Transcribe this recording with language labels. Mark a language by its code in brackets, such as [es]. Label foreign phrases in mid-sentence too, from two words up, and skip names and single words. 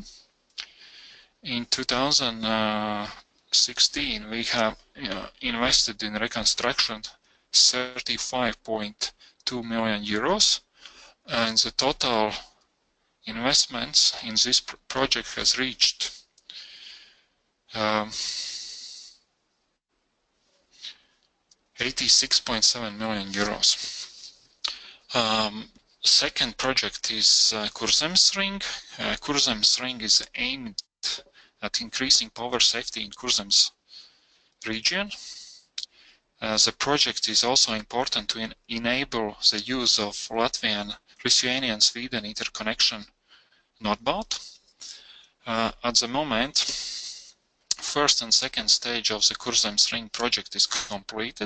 [en] In 2016, we have invested in reconstruction 35.2 million euros, and the total investments in this project has reached 86.7 million euros. Second project is Kurzemes ring. Kurzemes ring is aimed at increasing power safety in Kurzemes region. The project is also important to enable the use of Latvian-Lithuanian-Sweden interconnection northbound. At the moment, first and second stage of the Kurzemes ring project is completed.